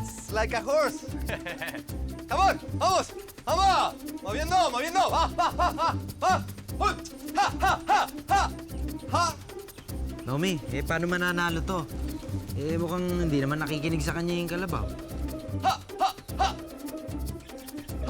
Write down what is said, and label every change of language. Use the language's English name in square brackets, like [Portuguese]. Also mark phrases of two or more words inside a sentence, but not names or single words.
[English] like a horse. Come on, [Spanish] vamos, vamos. Moviendo, moviendo. Va, va, va, va, va. Uy, ha, ha, ha, ha, ha. [Filipino] Naomi, paano mananalo to? Mukhang hindi naman nakikinig sa kanya yung kalabaw. Ha, ha, ha. Ha.